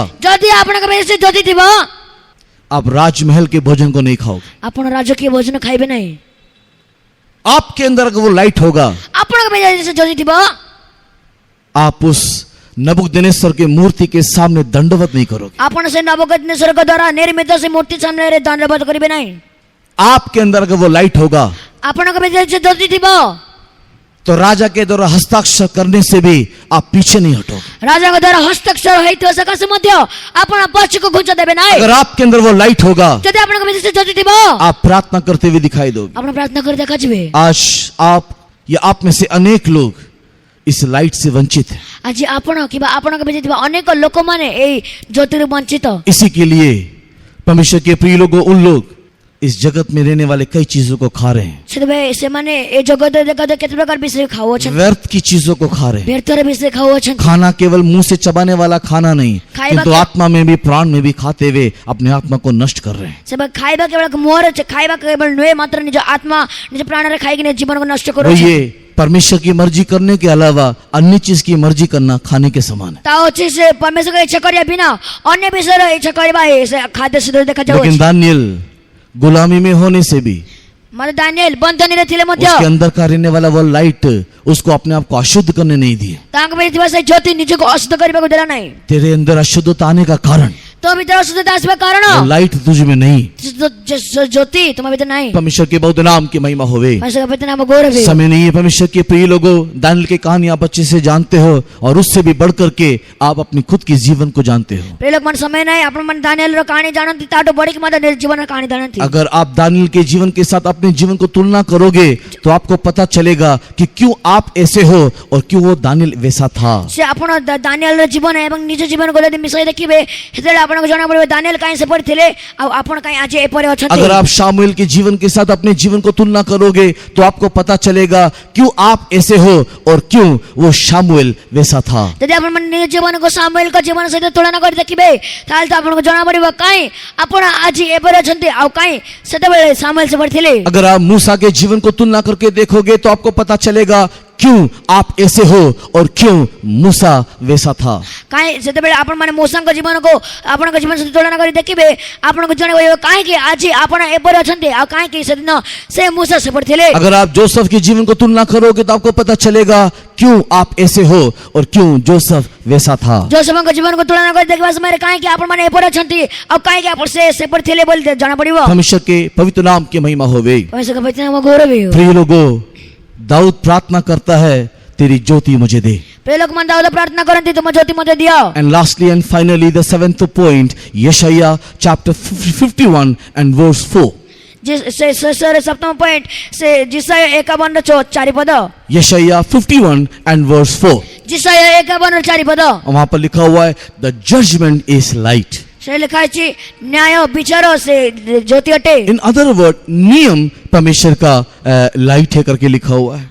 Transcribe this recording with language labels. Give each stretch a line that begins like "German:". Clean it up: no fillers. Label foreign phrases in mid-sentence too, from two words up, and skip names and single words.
Odia: ଯଦି ଆପଣଙ୍କ ଭିତରେ ସେ ଜ୍ୟୋତି ଥିବ,
Hindi: आप राजमहल के भोजन को नहीं खाओगे।
Odia: ଆପଣ ରାଜକୀୟ ଭୋଜନ ଖାଇବେ ନାହିଁ।
Hindi: आपके अंदर अगर वो लाइट होगा,
Odia: ଆପଣଙ୍କ ଭିତରେ ସେ ଜ୍ୟୋତି ଥିବ,
Hindi: आप उस नबूकदनेस्सर के मूर्ति के सामने दंडवत नहीं करोगे।
Odia: ଆପଣ ସେ ନବୁକଦ୍ନେସରଙ୍କ ଦ୍ୱାରା ନିର୍ମିତ ସେ ମୂର୍ତ୍ତି ସାମ୍ନାରେ ଦଣ୍ଡବତ କରିବେ ନାହିଁ।
Hindi: आपके अंदर अगर वो लाइट होगा,
Odia: ଆପଣଙ୍କ ଭିତରେ ସେ ଜ୍ୟୋତି ଥିବ,
Hindi: तो राजा के द्वारा हस्ताक्षर करने से भी आप पीछे नहीं हटोगे।
Odia: ରାଜାଙ୍କ ଦ୍ୱାରା ହସ୍ତାକ୍ଷର ହେଇଥିବା ସକାଶେ ମଧ୍ୟ ଆପଣ ପଛକୁ ଘୁଞ୍ଚ ଦେବେ ନାହିଁ।
Hindi: अगर आपके अंदर वो लाइट होगा,
Odia: ଯଦି ଆପଣଙ୍କ ଭିତରେ ସେ ଜ୍ୟୋତି ଥିବ,
Hindi: आप प्रार्थना करते हुए दिखाई दोगे।
Odia: ଆପଣ ପ୍ରାର୍ଥନା କରି ଦେଖାଯିବେ।
Hindi: आज आप या आप में से अनेक लोग इस लाइट से वंचित हैं।
Odia: ଆଜି ଆପଣ କିମ୍ବା ଆପଣଙ୍କ ଭିତରେ ଥିବା ଅନେକ ଲୋକମାନେ ଏଇ ଜ୍ୟୋତିରୁ ବଞ୍ଚିତ।
Hindi: इसी के लिए परमेश्वर के प्रिय लोगों, उन लोग इस जगत में रहने वाले कई चीजों को खा रहे हैं।
Odia: ସେଥିପାଇଁ ସେମାନେ ଏ ଜଗତରେ ଦେଖାଯାଏ କେତେ ପ୍ରକାର ବିଷୟ ଖାଉଅଛନ୍ତି।
Hindi: व्यर्थ की चीजों को खा रहे हैं।
Odia: ବ୍ୟର୍ଥର ବିଷୟ ଖାଉଅଛନ୍ତି।
Hindi: खाना केवल मुंह से चबाने वाला खाना नहीं, खाइबा किंतु के- आत्मा में भी, प्राण में भी खाते हुए अपने आत्मा को नष्ट कर रहे हैं।
Odia: ସେମାନେ ଖାଇବା କେବଳ ମୁହଁରେ ଖାଇବା କେବଳ ନୁହେଁ, ମାତ୍ର ନିଜ ଆତ୍ମା ନିଜ ପ୍ରାଣରେ ଖାଇକି ନିଜ ଜୀବନକୁ ନଷ୍ଟ
Hindi: वो
Odia: କରୁଛନ୍ତି।
Hindi: ये परमेश्वर की मर्जी करने के अलावा अन्य चीज की मर्जी करना खाने के समान है।
Odia: ତା ଅଛି ସେ ପରମେଶ୍ୱରଙ୍କ ଇଚ୍ଛା କରିବା ବିନା ଅନ୍ୟ ବିଷୟରେ ଇଚ୍ଛା କରିବା ସେ ଖାଦ୍ୟ ସିଦ୍ଧ ଦେଖାଯାଉଛି।
Hindi: लेकिन दानियल गुलामी में होने से भी
Odia: ମତେ ଦାନିଏଲ ବନ୍ଧନରେ ଥିଲେ ମଧ୍ୟ
Hindi: उसके अंदर का रहने वाला वो लाइट उसको अपने आप को अशुद्ध करने नहीं दिए।
Odia: ତାଙ୍କ ଭିତରେ ଥିବା ସେ ଜ୍ୟୋତି ନିଜକୁ ଅଶୁଦ୍ଧ କରିବାକୁ ଦେଲା ନାହିଁ।
Hindi: तेरे अंदर अशुद्धता आने का कारण
Odia: ତୋ ଭିତରେ ଅଶୁଦ୍ଧତା ଆସିବା କାରଣ
Hindi: वो लाइट तुझ में नहीं।
Odia: ଜ୍ୟୋତି ତୁମ ଭିତରେ ନାହିଁ।
Hindi: परमेश्वर के बहुत नाम की महिमा होवे।
Odia: ପରମେଶ୍ୱରଙ୍କ ପବିତ୍ର ନାମ ଗୌରବ ହେଉ।
Hindi: समय नहीं है। परमेश्वर के प्रिय लोगों, दानियल की कहानी आप अच्छे से जानते हो और उससे भी बढ़कर के आप अपनी खुद के जीवन को जानते हो।
Odia: ପ୍ରିୟ ଲୋକମାନେ, ସମୟ ନାହିଁ। ଆପଣମାନେ ଦାନିଏଲର କାହାଣୀ ଜାଣନ୍ତି, ତାଠୁ ବଢିକି ମଧ୍ୟ ନିଜ ଜୀବନର କାହାଣୀ ଜାଣନ୍ତି।
Hindi: अगर आप दानियल के जीवन के साथ अपने जीवन को तुलना करोगे तो आपको पता चलेगा कि क्यों आप ऐसे हो और क्यों वो दानियल वैसा था।
Odia: ସେ ଆପଣ ଦାନିଏଲର ଜୀବନ ଏବଂ ନିଜ ଜୀବନକୁ ଯଦି ମିଶାଇ ଦେଖିବେ, ସେତେବେଳେ ଆପଣଙ୍କୁ ଜଣା ପଡିବ ଦାନିଏଲ କାହିଁ ସେପରି ଥିଲେ ଆଉ ଆପଣ କାହିଁ ଆଜି ଏପରି ଅଛନ୍ତି।
Hindi: अगर आप शामुएल के जीवन के साथ अपने जीवन को तुलना करोगे तो आपको पता चलेगा क्यों आप ऐसे हो और क्यों वो शामुएल वैसा था।
Odia: ଯଦି ଆପଣମାନେ ନିଜ ଜୀବନକୁ ସାମୁଏଲଙ୍କ ଜୀବନ ସହିତ ତୁଳନା କରି ଦେଖିବେ, ତାହେଲେ ତ ଆପଣଙ୍କୁ ଜଣା ପଡିବ କାହିଁ ଆପଣ ଆଜି ଏପରି ଅଛନ୍ତି ଆଉ କାହିଁ ସେତେବେଳେ ସାମୁଏଲ ସେପରି ଥିଲେ।
Hindi: अगर आप मूसा के जीवन को तुलना करके देखोगे तो आपको पता चलेगा क्यों आप ऐसे हो और क्यों मूसा वैसा था।
Odia: କାହିଁ ସେତେବେଳେ ଆପଣମାନେ ମୂଷାଙ୍କ ଜୀବନକୁ ଆପଣଙ୍କ ଜୀବନ ସହିତ ତୁଳନା କରି ଦେଖିବେ, ଆପଣଙ୍କୁ ଜଣା ପଡିବ କାହିଁକି ଆଜି ଆପଣ ଏପରି ଅଛନ୍ତି ଆଉ କାହିଁକି ସେଦିନ ସେ ମୂଷା ସେପରି ଥିଲେ।
Hindi: अगर आप जोसेफ के जीवन को तुलना करोगे तो आपको पता चलेगा क्यों आप ऐसे हो और क्यों जोसेफ वैसा था।
Odia: ଯୋଶେଫଙ୍କ ଜୀବନକୁ ତୁଳନା କରି ଦେଖିବା ସମୟରେ କାହିଁକି ଆପଣମାନେ ଏପରି ଅଛନ୍ତି ଆଉ କାହିଁକି ଆପଣ ସେ ସେପରି ଥିଲେ ବୋଲି ଜଣା ପଡିବ।
Hindi: परमेश्वर के पवित्र नाम की महिमा होवे।
Odia: ପରମେଶ୍ୱରଙ୍କ ପବିତ୍ର ନାମ ଗୌରବ ହେଉ।
Hindi: प्रिय लोगों, दाऊद प्रार्थना करता है, तेरी ज्योति मुझे दे।
Odia: ପ୍ରିୟ ଲୋକମାନେ ଦାଉଦ ପ୍ରାର୍ଥନା କରନ୍ତି, ତୁମ ଜ୍ୟୋତି ମୋତେ ଦିଅ।
English: And lastly and finally, the seventh point, Yeshaya chapter 51 and verse 4.
Odia: ସେ ଶେଷରେ ସପ୍ତମ ପଏଣ୍ଟ, ସେ ଜିସାୟ 51 ର 4 ପଦ।
Hindi: यशाया
English: 51 and verse 4।
Odia: ଜିସାୟ 51 ର 4 ପଦ।
Hindi: वहां पर लिखा हुआ है,
English: the judgment is light।
Odia: ସେ ଲେଖା ଅଛି ନ୍ୟାୟ ବିଚାର ସେ ଜ୍ୟୋତି ଅଟେ।
English: In other word,
Hindi: नियम परमेश्वर का लाइट है करके लिखा हुआ है।